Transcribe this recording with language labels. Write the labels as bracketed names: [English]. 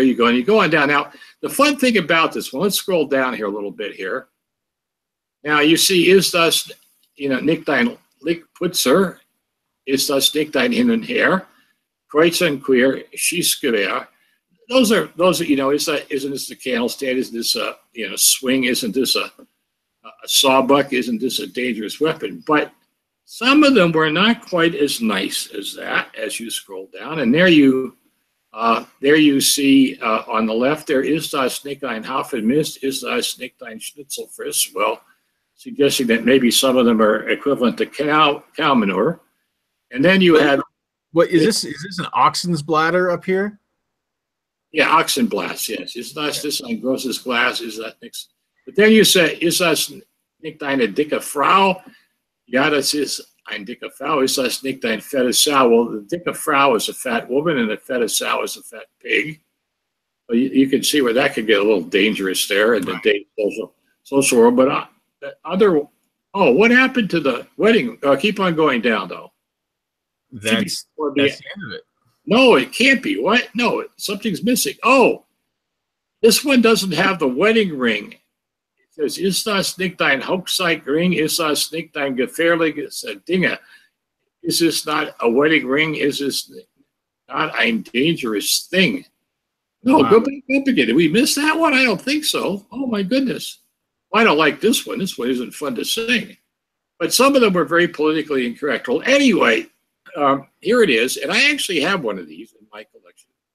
[English] There you go, and you go on down. Now, the fun thing about this one, let's scroll down here a little bit here. Now, you see, [German] "Ist das, nicht ein Lichtputzer? Ist das nicht ein Hin und Her? Kreuz und Queer, Schießgewehr." [English] Those are, isn't this the candle stand? Isn't this a swing? Isn't this a sawbuck? Isn't this a dangerous weapon? But some of them were not quite as nice as that as you scroll down. And there you see on the left there, [German] "Ist das nicht ein Haufen Mist? Ist das nicht ein Schnitzelfriss?" [English] Well, suggesting that maybe some of them are equivalent to cow manure. And then you had, what is this? Is this an oxen's bladder up here? Yeah, Oxenblast, yes. [German] Ist das this ein großes Glas? [English] Is that next? But then you say, [German] "Ist das nicht eine dicke Frau?" Ja, das ist ein dicke Frau. Ist das nicht ein fette Sau? [English] Well, the dicke Frau is a fat woman, and the fette Sau is a fat pig. Well, you can see where that could get a little dangerous there in the date social world. But what happened to the wedding? Keep on going down, though. That's the end of it. No, it can't be. What? No, something's missing. Oh, this one doesn't have the wedding ring. [German] It says, "Ist das nicht ein Hochzeitring? Ist das nicht ein gefährliches Dinge? [English] Is this not a wedding ring? Is this not a dangerous thing?" No, wow. Go back up again. Did we miss that one? I don't think so. Oh, my goodness. Well, I don't like this one. This one isn't fun to sing. But some of them were very politically incorrect. Well, anyway, here it is, and I actually have one of these in my collection.